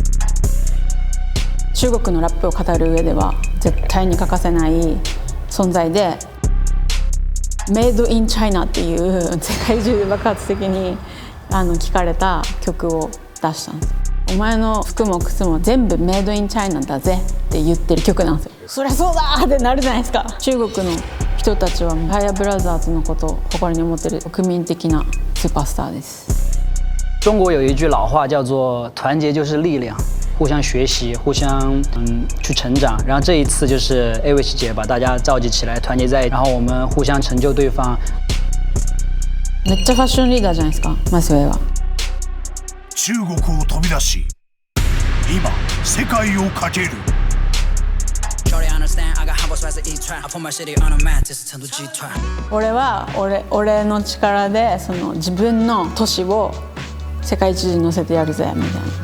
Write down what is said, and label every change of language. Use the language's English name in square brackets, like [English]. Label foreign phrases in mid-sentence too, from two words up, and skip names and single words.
[Japanese] 中国のラップを語る上では絶対に欠かせない存在で、メイドインチャイナっていう世界中で爆発的に聞かれた曲を出したんです。お前の服も靴も全部メイドインチャイナだぜって言ってる曲なんですよ。そりゃそうだってなるじゃないですか。中国の人たちはファイアブラザーズのことを誇りに思ってる国民的なスーパースターです。 [Chinese] 中国有一句老话叫做团结就是力量，互相学习，互相去成长。然后这一次就是 Awish 姐把大家召集起来，团结在一起，然后我们互相成就对方。 [Japanese] めっちゃファッションリーダーじゃないですか、マスウェイは。中国を飛び出し、今世界をかける。俺は俺の力でその自分の都市を世界一に乗せてやるぜみたいな。